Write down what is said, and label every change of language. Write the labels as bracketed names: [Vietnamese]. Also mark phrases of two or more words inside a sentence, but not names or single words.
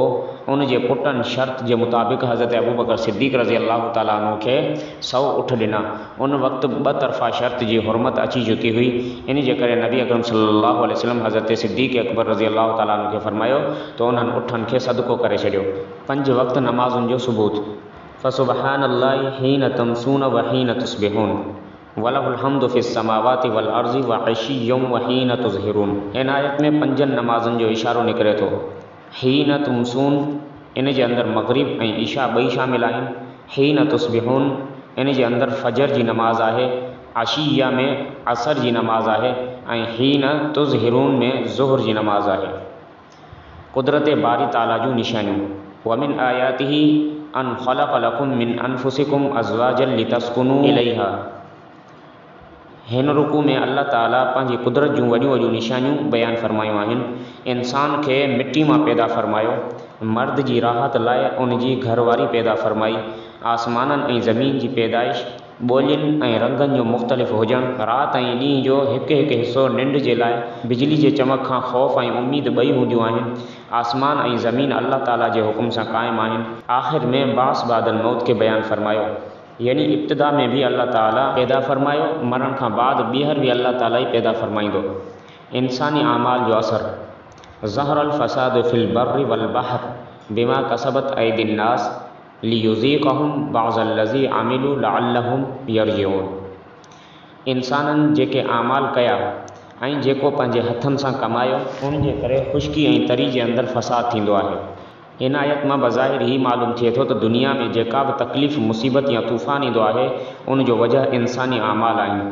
[Sindhi] उन जे पुटनि शर्त जे मुताबिक़ हज़रत अबू बकर सिद्दीक़ [Arabic] رضي الله تعالى عنه [Sindhi] खे 100 उठ ॾिना। उन वक़्तु ॿ तरफ़ा शर्त जी हुरमत अची चुकी हुई। इन जे करे नबी अकरम [Arabic] صلى الله عليه وسلم [Sindhi] हज़रत सिद्दीक़ अकबर [Arabic] رضي الله تعالى عنه [Sindhi] खे फरमायो त उन्हनि उठनि खे सदको करे छॾियो। 5 वक़्त नमाज़ुनि जो सबूत। [Arabic] فسبحان الله حين تمسون وحين تصبحون وله الحمد في السماوات والأرض وعشيا وحين تظهرون. [Sindhi] इन आयत में 5 नमाज़ुनि जो इशारो निकिरे थो। [Arabic] حين تمسون [Sindhi] इन जे अंदरि मग़रिब ऐं ईशा ॿई शामिल आहिनि। [Arabic] حين تصبحون [Sindhi] इन जे अंदरि फजर जी नमाज़ आहे। आशिया में असर जी नमाज़ आहे ऐं [Arabic] حين تظهرون [Sindhi] में ज़ुहर जी नमाज़ आहे। कुदरत बारी ताला जूं निशानियूं। [Arabic] ومن آياته أن خلق لكم من أنفسكم أزواجا لتسكنوا إليها. [Sindhi] हिन रुकू में अल्लाह ताला पंहिंजी कुदरत जूं वॾियूं वॾियूं निशानियूं बयानु फरमायूं आहिनि। इंसान खे मिट्टी मां पैदा फरमायो, मर्द जी राहत लाइ उन जी घरवारी पैदा फरमाई। आसमाननि ऐं ज़मीन जी पैदाइश, ॿोलियुनि ऐं रंगनि जो मुख़्तलिफ़ हुजणु, राति ऐं ॾींहं जो हिकु हिकु हिसो निंड जे लाइ, बिजली जे चमक खां ख़ौफ़ ऐं उम्मीद ॿई हूंदियूं आहिनि। आसमान ऐं ज़मीन अल्लाह ताला जे हुकुम सां क़ाइमु आहिनि। आख़िर में बास बादल मौत खे बयानु फरमायो, यानी इब्तिदा में भी अल्लाह ताला पैदा फरमायो, मरण खां बाद ॿीहर भी अल्लाह ताला ई पैदा फरमाईंदो। इंसानी आमाल जो असर। [Arabic] ظهر الفساد في البر والبحر بما كسبت أيدي الناس ليذيقهم بعض الذي عملوا لعلهم يرجعون. [Sindhi] इंसाननि जेके आमाल कया ऐं जेको पंहिंजे हथनि सां कमायो, उन जे करे ख़ुश्की ऐं तरी जे अंदरि फ़साद थींदो आहे। इन आयत मां बज़ाहिर ही मालूम थिए थो त दुनिया में जेका बि तकलीफ़ मुसीबत या तूफ़ान ईंदो आहे, उन जो वजह इंसानी आमाल आहिनि।